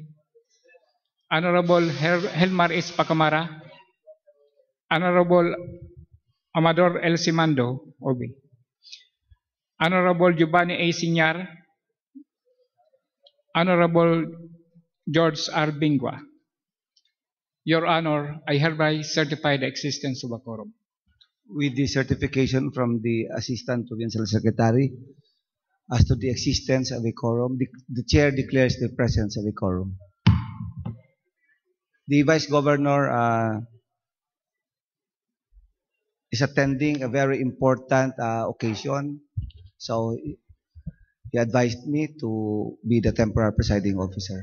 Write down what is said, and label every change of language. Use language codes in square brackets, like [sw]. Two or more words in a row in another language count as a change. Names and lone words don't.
[en] Honorable Helmar S. Pacamara. Honorable Amador L. Simando, Obi. Honorable Giovanni A. Sinyar. Honorable George R. Bingwa. Your Honor, I hereby certify the existence of a quorum. With the certification from the Assistant Provincial Secretary as to the existence of a quorum, the Chair declares the presence of a quorum. The Vice Governor is attending a very important occasion, so he advised me to be the temporary presiding officer.